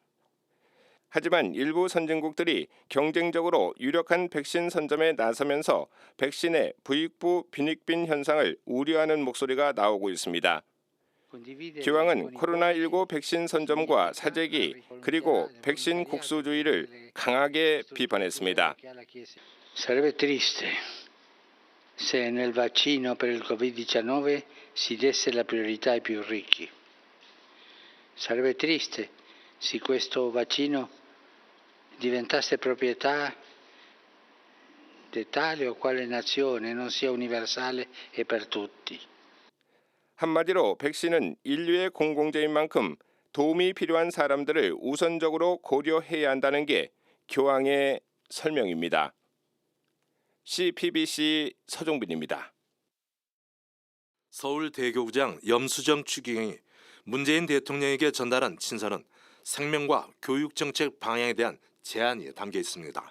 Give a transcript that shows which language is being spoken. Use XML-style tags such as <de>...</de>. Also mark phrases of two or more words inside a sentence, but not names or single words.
<ko>하지만 일부 선진국들이 경쟁적으로 유력한 백신 선점에 나서면서 백신의 부익부 빈익빈 현상을 우려하는 목소리가 나오고 있습니다. 교황은 코로나19 백신 선점과 사재기 그리고 백신 국수주의를 강하게 비판했습니다.</ko> <it>Sarebbe triste se nel vaccino per il Covid-19 si desse la priorità ai più ricchi. Sarebbe triste se questo vaccino diventasse proprietà di tale o quale nazione e non sia universale e per tutti.</it> <ko>한마디로 백신은 인류의 공공재인 만큼 도움이 필요한 사람들을 우선적으로 고려해야 한다는 게 교황의 설명입니다. CPBC 서종빈입니다. 서울대교구장 염수정 추기경이 문재인 대통령에게 전달한 친서는 생명과 교육정책 방향에 대한 제안이 담겨 있습니다.</ko>